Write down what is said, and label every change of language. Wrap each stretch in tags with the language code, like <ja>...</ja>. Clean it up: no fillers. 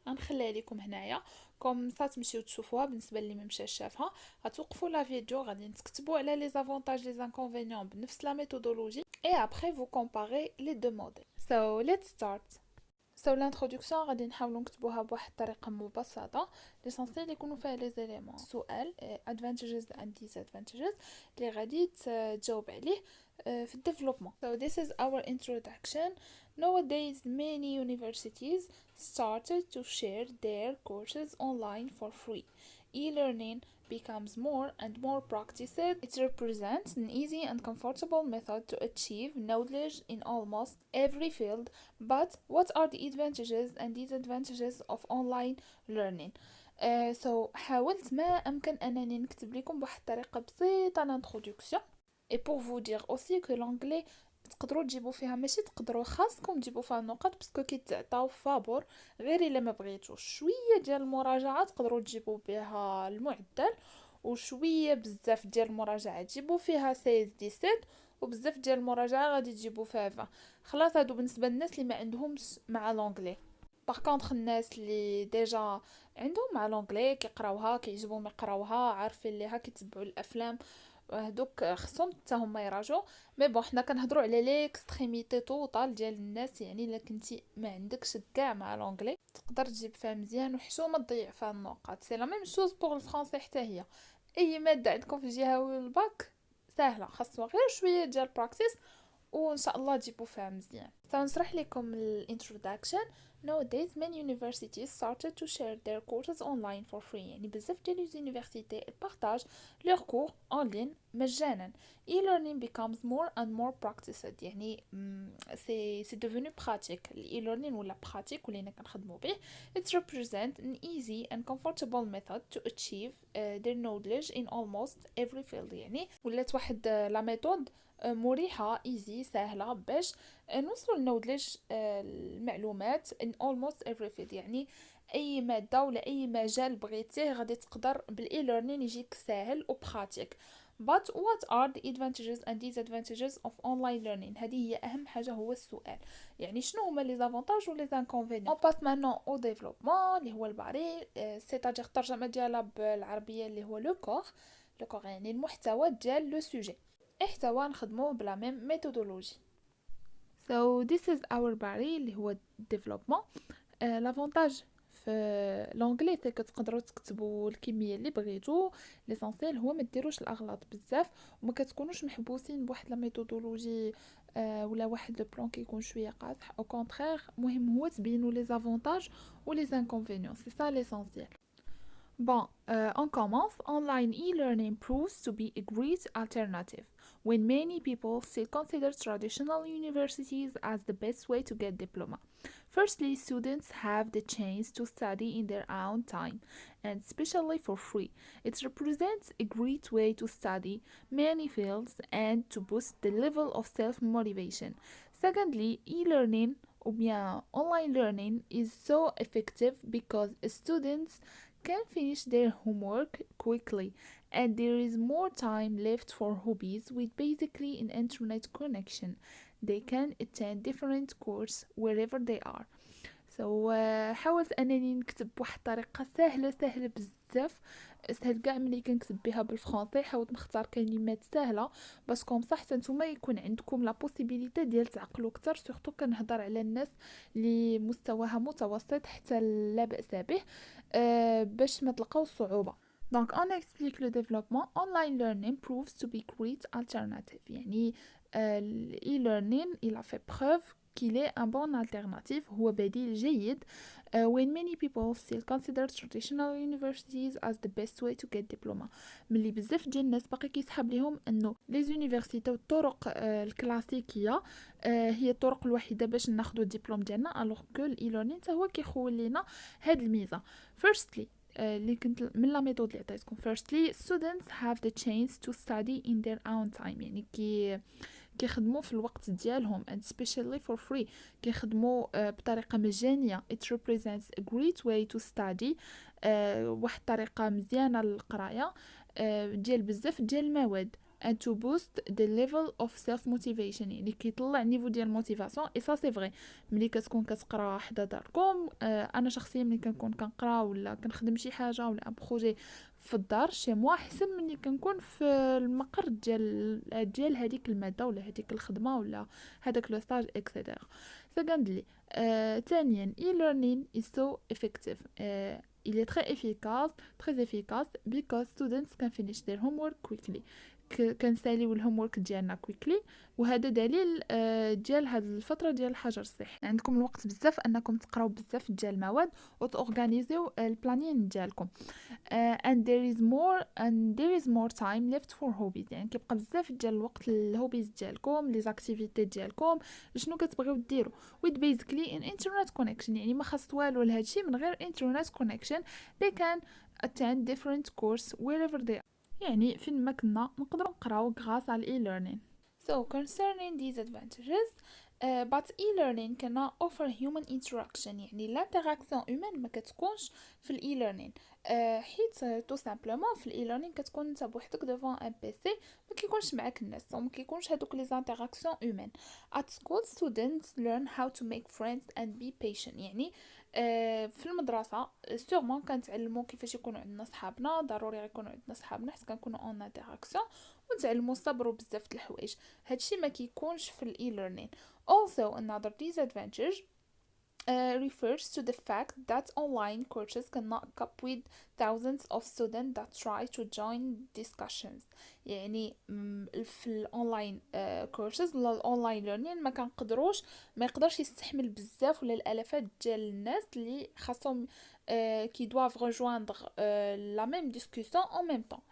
<ar>غنخليها لكم هنايا كوم سا تمشيو تشوفوها. بالنسبه اللي ما مشاش شافها غتوقفوا لا فيديو، غادي تكتبوا على لي زافونتاج لي انكونفينيون بنفس لا ميثودولوجي</ar> <fr>et après vous comparez les deux modèles.</fr> <en>So let's start.</en> <ar>سو الانترودكسيون غادي نحاولوا نكتبوها بواحد الطريقه مبسطه ليسونسيال يكونوا فيها لي زيليمون سؤال</ar> <en>advantages and disadvantages</en> <ar>اللي غادي تجاوب عليه في الديفلوبمون.</ar> <en>So this is our introduction. Nowadays many universities started to share their courses online for free. E-learning becomes more and more practiced. It represents an easy and comfortable method to achieve knowledge in almost every field. But what are the advantages and disadvantages of online learning?</en> <ar>So حاولت ما أمكن أنني نكتب لكم بواحد الطريقة بسيطة l'introduction.</ar> <fr>Et pour vous dire aussi que l'anglais</fr> <ar>تقدروا تجيبوا فيها، ماشي تقدروا، خاصكم تجيبوا فيها النقط باسكو كيتعطاو فابور. غير الا ما بغيتوش شويه ديال المراجعه تقدروا تجيبوا بها المعدل، وشويه بزاف ديال المراجعه تجيبوا فيها 16 17، وبزاف ديال المراجعه غادي تجيبوا فيها 20. خلاص هادو بالنسبه للناس اللي ما عندهمش مع لونجلي. باغ كونطخ الناس اللي ديجا عندهم مع لونجلي كيقراوها كيعجبهم يقراوها عارفين ليها كيتبعوا الافلام، هادوك خصهم حتى هما يراجعوا. مي بون حنا كنهضروا على ليكستريميتي توتال ديال الناس، يعني الا كنتي ما عندكش كاع مع لونجلي تقدر تجيب فيها مزيان وحشومه تضيع فيها النقاط. سي لا ميم شوز بوغ الفرونسي حتى هي. اي ماده عندكم في الجهوي والباك سهله، خاصها غير شويه ديال براكتيس وان شاء الله تجيبوا فيها مزيان. سنشرح لكم الانترودكشن.</ar> <en>Nowadays many universities started to share their courses online for free.</en> <ar>يعني بزاف ديال اليونيفرسيتي بارطاج لور كور اون لين مجانا.</ar> <en>e-learning becomes more and more practiced.</en> <ar>يعني سي</ar> <fr>devenu pratique.</fr> <ar>e-learning ولا pratique ولينا كنخدموا به.</ar> <en>It represents an easy and comfortable method to achieve their knowledge in almost every field.</en> <ar>يعني ولات واحد لا ميثود مريحة ايزي سهلة باش نوصلوا لنودلج المعلومات</ar> <en>in almost every field.</en> <ar>يعني اي مادة ولا اي مجال بغيتيه غادي تقدر بالاي ليرنين يجيك ساهل وبراتيك.</ar> <en>But what are the advantages and disadvantages of online learning؟</en> <ar>هذه هي أهم حاجة، هو السؤال. يعني شنو هما لي زافونتاج و لي انكونفينيون؟</ar> <fr>On passe maintenant au développement</fr> <ar>اللي هو البعري،</ar> <fr>c'est-à-dire</fr> <ar>الترجمة ديالها بالعربية اللي هو لو كور. لو كور يعني المحتوى ديال لو سوجي. احتوى نخدموه بلا ميم ميثودولوجي.</ar> <en>So this is our body</en> <ar>اللي هو</ar> <en>development. l'avantage</en> <ar>في لونجلي كتقدروا تكتبوا الكميه اللي بغيتو. ليسونسيال هو ما ديروش الاغلاط بزاف وما كتكونوش محبوسين بواحد لا ميثودولوجي ولا واحد لو بلان كيكون شويه قاصح. او كونترير مهم هو تبينوا لي زافونتاج و لي انكونفينيون، سي ça l'essentiel.</ar> <fr>Bon, on commence.</fr> <en>Online e-learning proves to be a great alternative when many people still consider traditional universities as the best way to get diploma. Firstly, students have the chance to study in their own time, and especially for free. It represents a great way to study many fields and to boost the level of self-motivation. Secondly, e-learning or bien online learning is so effective because students can finish their homework quickly and there is more time left for hobbies with basically an internet connection. They can attend different courses wherever they are.</en> <ar>حاولت انني نكتب بواحد الطريقه سهله بزاف، سهل كاع ملي كنكتب بها بالفرنسي. حاولت نختار كلمات سهله باش كوم صح حتى نتوما يكون عندكم لا بوسيبيليتي ديال تعقلوا اكثر، سورتو كنهضر على الناس اللي مستواها متوسط حتى لا باس به باش ما تلقاو الصعوبه.</ar> <fr>Donc on explique le développement.</fr> <en>Online learning proves to be great alternative.</en> <fr>يعني e-learning il a fait preuve qu'il est un bon alternative.</fr> <ar>هو بديل جيد</ar> <en>when many people still consider traditional universities as the best way to get diploma.</en> <ar>ملي بزاف ديال الناس باقي كيسحب ليهم انه لي زونيفرسيتي والطرق الكلاسيكيه هي الطرق الوحيده باش ناخذوا الدبلوم ديالنا، الوغ كو الاي ليرنينغ حتى هو كيخول لينا هاد الميزه. firstly اللي كنت من لا ميثود اللي عطيتكم.</ar> <en>firstly students have the chance to study in their own time،</en> <ar>يعني كيخدموا في الوقت ديالهم</ar> <en>and especially for free،</en> <ar>كيخدموا بطريقه مجانيه.</ar> <en>it represents a great way to study،</en> <ar>واحد الطريقه مزيانه للقرايه ديال بزاف ديال المواد</ar> <en>and to boost the level of self motivation،</en> <ar>يعني كيطلع نيفو ديال الموتيفاسيون. اي سا سي فري ملي كتكون كتقرا حدا داركم. انا شخصيا ملي كنكون كنقرا ولا كنخدم شي حاجه ولا ان بروجي في الدار شي موا احسن ملي كنكون في المقر ديال هذيك الماده ولا هذيك الخدمه ولا هذاك لو ستاج اكسيتيرا.</ar> <en>secondly</en> <ar>ثانيا</ar> <en>e-learning is so effective.</en> <fr>Il est très efficace</fr> <en>because students can finish their homework quickly.</en> <ar>كنساليو الهومورك ديالنا كويكلي، وهذا دليل ديال هاد الفتره ديال الحجر الصحي. عندكم الوقت بزاف انكم تقراو بزاف ديال المواد وتورغانيزيو البلانين ديالكم.</ar> <en>and there is more time left for hobbies،</en> <ar>يعني كيبقى بزاف ديال الوقت للهوبيز ديالكم، لي زاكتيفيتي ديالكم، شنو كتبغيو ديروا</ar> <en>with basically an internet connection.</en> <ar>يعني ما خاص والو لهادشي من غير internet connection.</ar> <en>they can attend different course wherever they are،</en> <ar>يعني فين ما كنا نقدروا نقراو غاس على e-learning.</ar> <en>So concerning these advantages, but e-learning cannot offer human interaction، يعني</en> <fr>l'interaction humaine</fr> <en>ما كتكونش في e-learning.</en> <ar>حيت tout simplement في e-learning كتكون انت بوحدك</ar> <fr>devant un PC،</fr> <ar>ما كيكونش معاك الناس وما كيكونش هذوك</ar> <fr>les interactions humaines.</fr> <en>At school students learn how to make friends and be patient،</en> <ar>يعني في المدرسه سورمون كنتعلموا كيفاش يكونوا عندنا صحابنا، ضروري يكونوا عندنا صحابنا حيت كنكونوا اون انتراكسيون، ونتعلموا الصبر بزاف د الحوايج. هادشي ما كيكونش في الاي ليرنين.</ar> <en>Also another disadvantage refers to the fact that online courses cannot cope with thousands of students that try to join discussions.</en> <ar>يعني في الاونلاين كورسز ولا الاونلاين ليرنين ما يقدرش يستحمل بزاف ولا الالافات ديال الناس اللي خاصهم كي</ar> <fr>doivent rejoindre la même discussion en même temps.</fr>